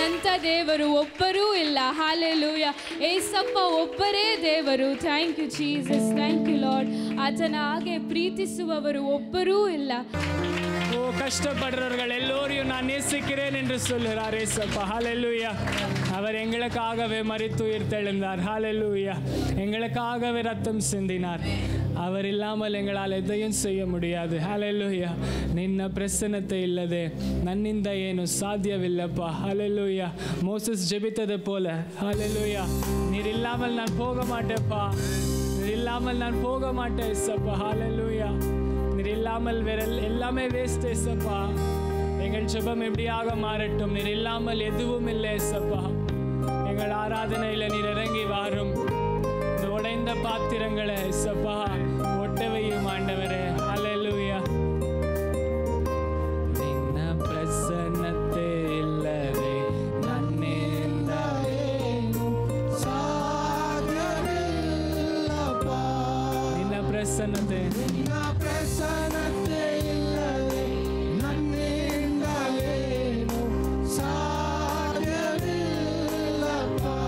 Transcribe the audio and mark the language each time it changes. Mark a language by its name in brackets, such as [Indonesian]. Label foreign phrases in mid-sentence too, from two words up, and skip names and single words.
[Kannada] ದೇವರು ಒಬ್ಬರೂ ಇಲ್ಲ. ಹಾಲೆಲೂಯಾ. ಏಸಪ್ಪ ಒಬ್ಬರೇ ದೇವರು. [English] thank you Jesus, thank you Lord. [Kannada] ಆತನ ಹಾಗೆ ಪ್ರೀತಿಸುವವರು ಒಬ್ಬರೂ ಇಲ್ಲ. [Tamil] ஓ கஷ்டப்படுறவர்கள் எல்லோரையும் நான் நேசிக்கிறேன் என்று சொல்கிறார் ஏசப்பா. ஹalleluya. அவர் எங்களுக்காகவே மரித்து உயிர்த்தெழுந்தார். ஹalleluya. எங்களுக்காகவே ரத்தம் சிந்தினார். அவர் இல்லாமல் எங்களால் எதையும் செய்ய முடியாது. ஹalleluya. [Kannada] ನಿನ್ನ ಪ್ರಸನ್ನತೆ ಇಲ್ಲದೆ ನನ್ನಿಂದ ಏನು ಸಾಧ್ಯವಿಲ್ಲಪ್ಪ. [Tamil] ஹalleluya. மோசஸ் ஜெபித்தது போல ஹalleluya. நீர் இல்லாமல் நான் போக மாட்டேப்பா. நீர் இல்லாமல் நான் போக மாட்டேன் ஏசப்பா. ஹalleluya. நீர் இல்லாமல் வேற எல்லாமே வேஸ்ட் ஏசப்பா. எங்கள் ஜெபம் எப்படியாக மாறட்டும். நீர் இல்லாமல் எதுவும் இல்லை ஏசப்பா. எங்கள் ஆராதனையில் நீர் இறங்கி வாரும். இந்த உடைந்த பாத்திரங்களை ஏசப்பா ஒட்டவையும் ஆண்டவரே. ஹalleluya. [Kannada] ನಿನ್ನ ಪ್ರಸನ್ನತೆ ಇಲ್ಲದೆ ನನ್ನಿಂದ ಏನು ಸಾಧ್ಯವಿಲ್ಲಪ್ಪ. ನಿನ್ನ ಪ್ರಸನ್ನತೆ ಇಲ್ಲದೆ ನನ್ನಿಂದ ಏನು ಸಾಧ್ಯವಿಲ್ಲಪ್ಪ.